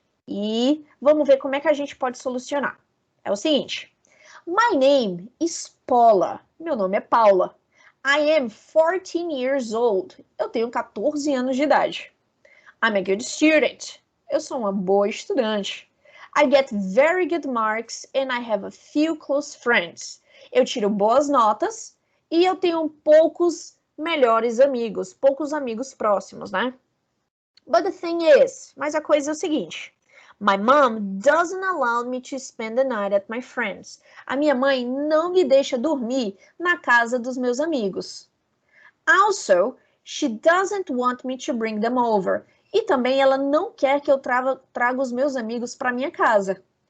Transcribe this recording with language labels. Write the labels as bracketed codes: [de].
[pt] E vamos ver como é que a gente pode solucionar. É o seguinte. [en] My name is Paula. [pt] Meu nome é Paula. [en] I am 14 years old. [pt] Eu tenho 14 anos de idade. [en] I'm a good student. [pt] Eu sou uma boa estudante. [en] I get very good marks and I have a few close friends. [pt] Eu tiro boas notas e eu tenho poucos melhores amigos, poucos amigos próximos, né? [en] But the thing is, [pt] mas a coisa é o seguinte. [en] My mom doesn't allow me to spend the night at my friends. [pt] A minha mãe não me deixa dormir na casa dos meus amigos. [en] Also, she doesn't want me to bring them over. [pt] E também ela não quer que eu traga os meus amigos para minha casa.